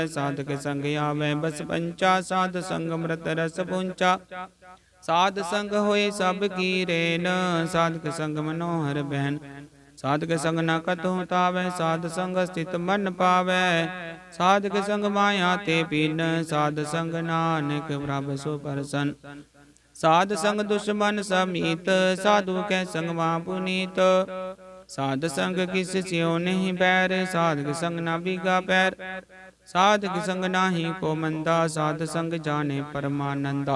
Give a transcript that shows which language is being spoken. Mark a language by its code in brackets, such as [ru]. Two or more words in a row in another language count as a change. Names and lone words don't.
[hi] साध के संग आवे बस पंचा, साध संग अमृत रस पुंचा। साध संग होए सब की रेन, साध के संग मनोहर बहन। साध के संग न कतहु तावै, साध संग स्थित मन पावै। साध के संग माया ते पीन, साध संग नानक प्रभ सो प्रसन्न। साध संग दुश्मन समीत, साधु कै संग मां पुनीत। साध संग किस स्यो नहीं बैर, साध के संग ना बीगा पैर। साध के संग नाही को मंदा, साध संग जाने परमानंदा।